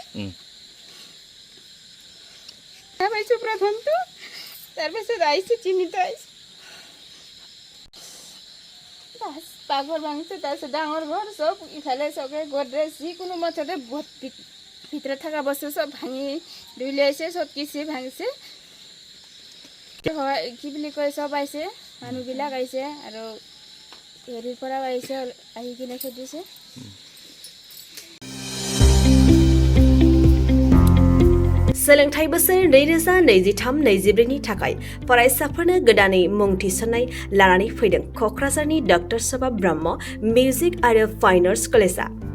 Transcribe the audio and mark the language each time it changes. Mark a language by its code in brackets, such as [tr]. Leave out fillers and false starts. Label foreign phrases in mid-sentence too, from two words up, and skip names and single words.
[as] কিনে পাইছোঁ প্ৰথমটো তাৰপিছত আহিছোঁ চিনিত আহিছোঁ পাকঘৰ ভাঙিছে তাৰপিছত ডাঙৰ ঘৰ চব ইফালে চবে গডৰেজ যিকোনো মঠতে ভিতৰত থকা বস্তু চব ভাঙি ধুই লৈ আহিছে চব কিছু ভাঙিছে কি বুলি কয় চব আহিছে মানুহবিলাক আহিছে আৰু হেৰিৰ পৰাও আহিছে আহি কিনে খেদিছে [brx] सोलोंथाइ बोसोर 2023-24 नि थाखाय फरायसाफोरनो गोदानै मुं थिसननाय लानानै फैदों क'क्राझारनि डक्टर सभा ब्रह्म मिउजिक आरो फाइन आर्ट्स कलेजआ